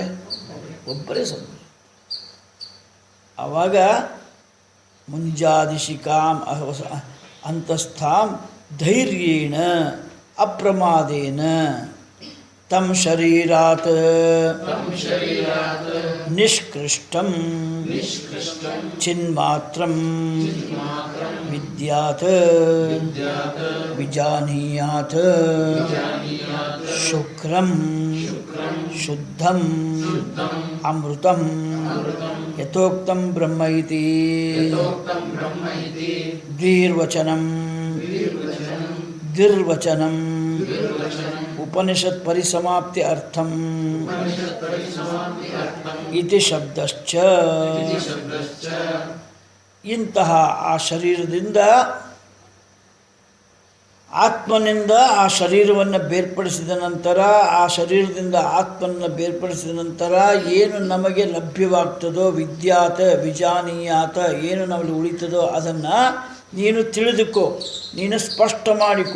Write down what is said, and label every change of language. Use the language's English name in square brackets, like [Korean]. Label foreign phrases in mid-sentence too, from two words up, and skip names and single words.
[Kannada] ಒಬ್ಬರೇ ಸದ್ಗುರು. ಆವಾಗ [Sanskrit] ಮುಂಜಾದಿಶಿಕಾಂ ಅಂತಸ್ಥಾಂ ಧೈರ್ಯೇಣ ಅಪ್ರಮಾದೇನ ತಂ ಶರೀರಾತ್ ನಿಷ್ಕೃಷ್ಟಂ ಚಿನ್ಮಾತ್ರಂ ವಿದ್ಯಾತ್ ವಿಜಾನೀಯಾತ್ ಶುಕ್ರಂ ಶುದ್ಧಂ ಅಮೃತಂ ಯಥೋಕ್ತಂ ಬ್ರಹ್ಮ ಇತಿ ದ್ವಿರ್ವಚನಂ ಉಪನಿಷತ್ ಪರಿಸಮಾಪ್ತಿ ಅರ್ಥಂ ಇತಿ ಶಬ್ದಶ್ಚ. [Kannada] ಇಂತಹ ಆ ಶರೀರದಿಂದ ಆತ್ಮನಿಂದ ಆ ಶರೀರವನ್ನು ಬೇರ್ಪಡಿಸಿದ ನಂತರ, ಆ ಶರೀರದಿಂದ ಆತ್ಮನ ಬೇರ್ಪಡಿಸಿದ ನಂತರ ಏನು ನಮಗೆ ಲಭ್ಯವಾಗ್ತದೋ, [Sanskrit] ವಿದ್ಯಾತ ವಿಜಾನೀಯಾತ, [Kannada] ಏನು ನಮಗೆ ಉಳಿತದೋ ಅದನ್ನು ನೀನು ತಿಳಿದುಕೋ, ನೀನು ಸ್ಪಷ್ಟ ಮಾಡಿಕೋ.